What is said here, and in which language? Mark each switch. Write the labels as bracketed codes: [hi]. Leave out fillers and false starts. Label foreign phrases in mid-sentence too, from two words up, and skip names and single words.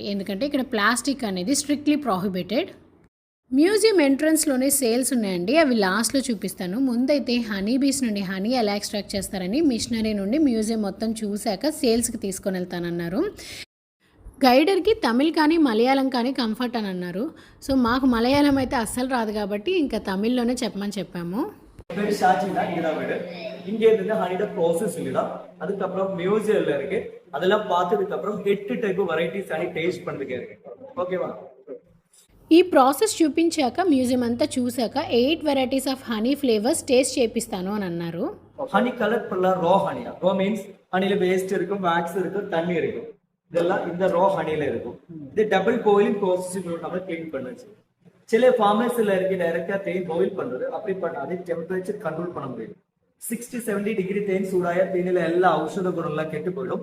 [te] ఎందుకంటే ఇక్కడ ప్లాస్టిక్ అనేది [en] strictly prohibited. [te] మ్యూజియం ఎంట్రన్స్లోనే సేల్స్ ఉన్నాయండి, అవి లాస్ట్లో చూపిస్తాను. ముందైతే [en] honey bees [te] నుండి హనీ ఎలా ఎక్స్ట్రాక్ట్ చేస్తారని మిషనరీ నుండి మ్యూజియం మొత్తం చూశాక సేల్స్కి తీసుకొని వెళ్తానన్నారు. గైడర్కి తమిళ్ కానీ మలయాళం కానీ కంఫర్ట్ అని అన్నారు. సో మాకు మలయాళం అయితే అస్సలు రాదు కాబట్టి ఇంకా తమిళ్లోనే చెప్పమని చెప్పాము. [ta] ஹனியோட ப்ராசஸ் இல்லடா, அதுக்கப்புறம் மியூசியம்ல இருக்கு. அதெல்லாம் பார்த்ததுக்கு அப்புறம் 8 [en] type varieties honey taste [ta] பண்ணதுக்கு இருக்கு. [te] ఓకేవా? ఈ ప్రాసెస్ చూపించాక మ్యూజియం అంతా చూశాక 8 [en] varieties of honey flavours taste [te] చేపిస్తాను అని అన్నారు. [en] honey collect [ta] பண்ணலாம். ரா ஹனியா, [en] raw means [ta] ஹனில வேஸ்ட் இருக்கும், வேக்ஸ் இருக்கும், தண்ணி இருக்கும். இதெல்லாம் இந்த ரா ஹனில இருக்கும். இது [en] double boiling process [ta] நம்ம க்ளீன் பண்ணுச்சு. சில ஃபார்மர்ஸ்ல இருக்கு டைரக்டா தேன் பாயில் பண்றது. அப்படி பண்ணாது [en] temperature control [ta] பண்ண முடியும். 60-70 டிகிரி தேன் சூடாயா தேனில எல்லா ஔஷத குணம் எல்லாம் கெட்டு போயிடும்.